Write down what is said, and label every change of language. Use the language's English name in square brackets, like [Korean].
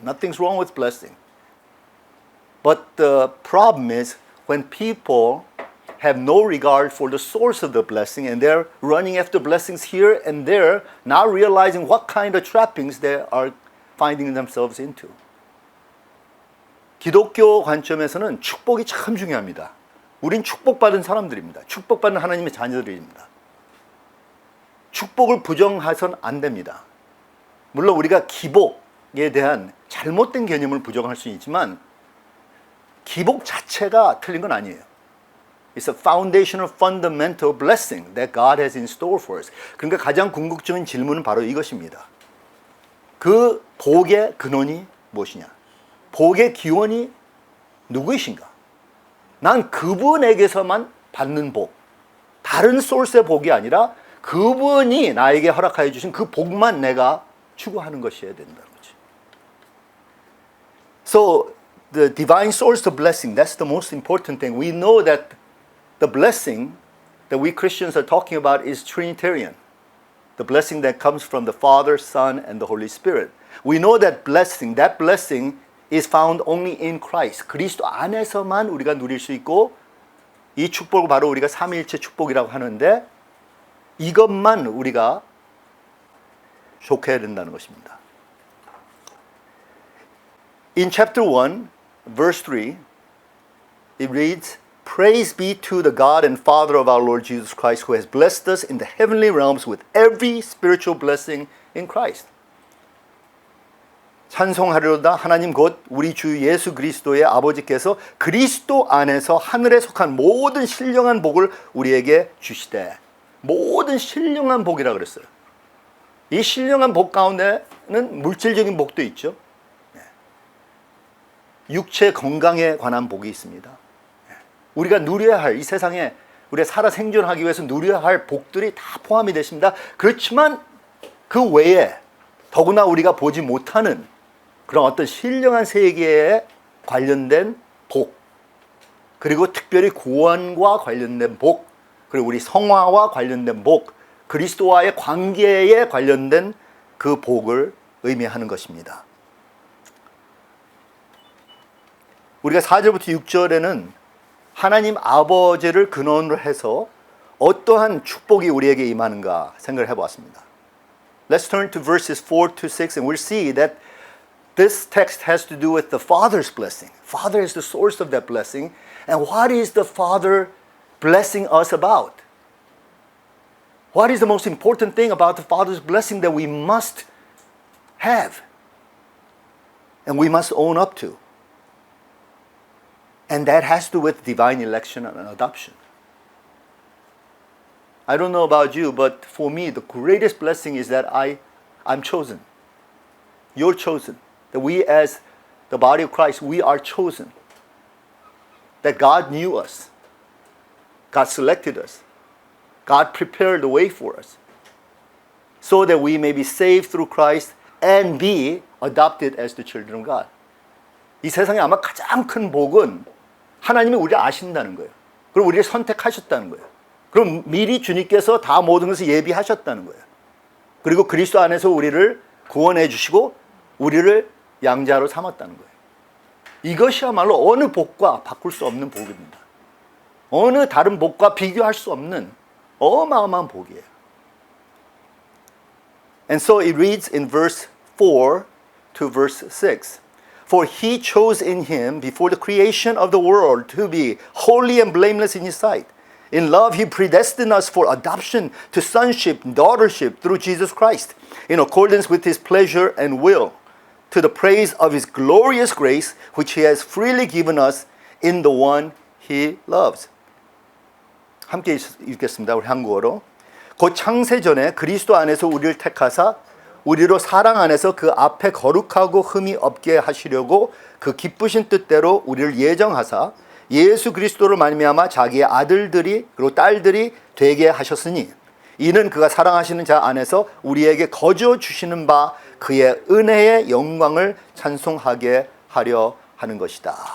[English] Nothing's wrong with blessing. But the problem is when people have no regard for the source of the blessing and they're running after blessings here and there, not realizing what kind of trappings they are finding themselves into. [Korean] 기독교 관점에서는 축복이 참 중요합니다. 우린 축복받은 사람들입니다. 축복받는 하나님의 자녀들입니다. 축복을 부정해서는 안 됩니다. 물론 우리가 기복에 대한 잘못된 개념을 부정할 수 있지만 기복 자체가 틀린 건 아니에요. [English] It's a foundational fundamental blessing that God has in store for us. [Korean] 그러니까 가장 궁극적인 질문은 바로 이것입니다. 그 복의 근원이 무엇이냐? 복의 기원이 누구이신가? 난 그분에게서만 받는 복, 다른 소스의 복이 아니라 그분이 나에게 허락하여 주신 그 복만 내가 추구하는 것이어야 된다는 거지. [English] So the divine source of blessing, that's the most important thing. We know that the blessing that we Christians are talking about is Trinitarian. The blessing that comes from the Father, Son, and the Holy Spirit. We know that blessing is found only in Christ. [Korean] 그리스도 안에서만 우리가 누릴 수 있고 이 축복을 바로 우리가 삼위일체 축복이라고 하는데 이것만 우리가 족해야 된다는 것입니다. [English] In chapter 1, verse 3, it reads, Praise be to the God and Father of our Lord Jesus Christ, who has blessed us in the heavenly realms with every spiritual blessing in Christ. [Korean] 찬송하리로다 하나님 곧 우리 주 예수 그리스도의 아버지께서 그리스도 안에서 하늘에 속한 모든 신령한 복을 우리에게 주시되. 모든 신령한 복이라 그랬어요. 이 신령한 복 가운데는 물질적인 복도 있죠. 육체 건강에 관한 복이 있습니다. 우리가 누려야 할 이 세상에 우리가 살아 생존하기 위해서 누려야 할 복들이 다 포함이 되십니다. 그렇지만 그 외에 더구나 우리가 보지 못하는 그런 어떤 신령한 세계에 관련된 복, 그리고 특별히 구원과 관련된 복, 그리고 우리 성화와 관련된 복, 그리스도와의 관계에 관련된 그 복을 의미하는 것입니다. 우리가 4절부터 6절에는 하나님 아버지를 근원으로 해서 어떠한 축복이 우리에게 임하는가 생각을 해보았습니다. [English] Let's turn to verses 4 to 6 and we'll see that this text has to do with the Father's blessing. Father is the source of that blessing. And what is the Father blessing us about? What is the most important thing about the Father's blessing that we must have and we must own up to? And that has to do with divine election and adoption. I don't know about you, but for me, the greatest blessing is that I'm chosen. You're chosen. That we as the body of Christ, we are chosen. That God knew us. God selected us. God prepared the way for us so that we may be saved through Christ and be adopted as the children of God. [Korean] 이 세상에 아마 가장 큰 복은 하나님이 우리를 아신다는 거예요. 그리고 우리를 선택하셨다는 거예요. 그럼 미리 주님께서 다 모든 것을 예비하셨다는 거예요. 그리고 그리스도 안에서 우리를 구원해 주시고 우리를 양자로 삼았다는 거예요. 이것이야말로 어느 복과 바꿀 수 없는 복입니다. 어느 다른 복과 비교할 수 없는 어마어마한 복이에요. [English] And so it reads in verse 4 to verse 6. For he chose in him before the creation of the world to be holy and blameless in his sight. In love he predestined us for adoption to sonship, daughtership through Jesus Christ, in accordance with his pleasure and will, to the praise of his glorious grace, which he has freely given us in the one he loves. [Korean] 함께 읽겠습니다. 우리 한국어로. 곧 창세 전에 그리스도 안에서 우리를 택하사 우리로 사랑 안에서 그 앞에 거룩하고 흠이 없게 하시려고 그 기쁘신 뜻대로 우리를 예정하사 예수 그리스도로 말미암아 자기의 아들들이 그리고 딸들이 되게 하셨으니 이는 그가 사랑하시는 자 안에서 우리에게 거저 주시는 바 그의 은혜의 영광을 찬송하게 하려 하는 것이다.